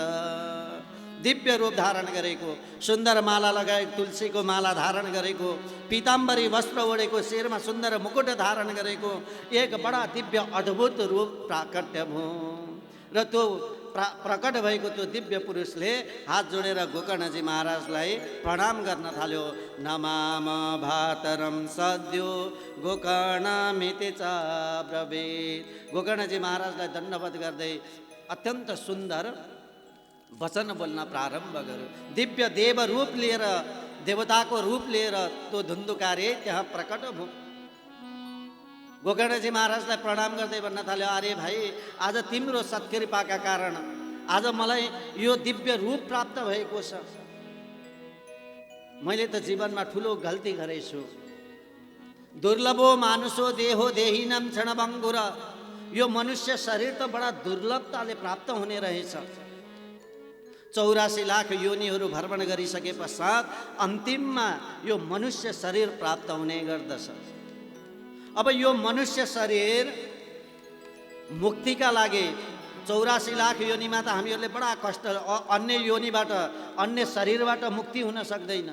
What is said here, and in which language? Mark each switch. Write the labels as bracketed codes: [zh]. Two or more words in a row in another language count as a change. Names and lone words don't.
[ne] दिव्य रूप धारण गरेको, सुन्दर माला लगाएको, तुलसीको माला धारण गरेको, पीताम्बरी वस्त्र ओढेको, शिरमा सुन्दर मुकुट धारण गरेको एक बडा दिव्य अद्भुत रूप प्राकट्य भयो। र त्यो प्रकट भएको त्यो दिव्य पुरुषले हात जोडेर गोकर्णजी महाराजलाई प्रणाम गर्न थाल्यो। [sa] नमाम भातरम सद्यो गोकर्णमिति च ब्रवीत। [ne] गोकर्णजी महाराजलाई दण्डवत गर्दै अत्यन्त सुन्दर वचन बोल्न प्रारम्भ गर्यो। दिव्य देव रूप लिएर, देवताको रूप लिएर त्यो धुन्धुकारी त्यहाँ प्रकट भयो। गोकर्णजी महाराजलाई प्रणाम गर्दै भन्न थाल्यो, अरे भाइ, आज तिम्रो सत्कृपाका कारण आज मलाई यो दिव्य रूप प्राप्त भएको छ। मैले त जीवनमा ठुलो गल्ती गरेछु। [sa] दुर्लभो मानुषो देहो देहिनम क्षणभङ्गुर। [ne] यो मनुष्य शरीर त बडा दुर्लभताले प्राप्त हुने रहेछ। 84 लाख योनिहरू भ्रमण गरिसके पश्चात अन्तिममा यो मनुष्य शरीर प्राप्त हुने गर्दछ। अब यो मनुष्य शरीर मुक्तिका लागि 84 लाख योनिमा त हामीहरूले बडा कष्ट, अन्य योनिबाट, अन्य शरीरबाट मुक्ति हुन सक्दैन।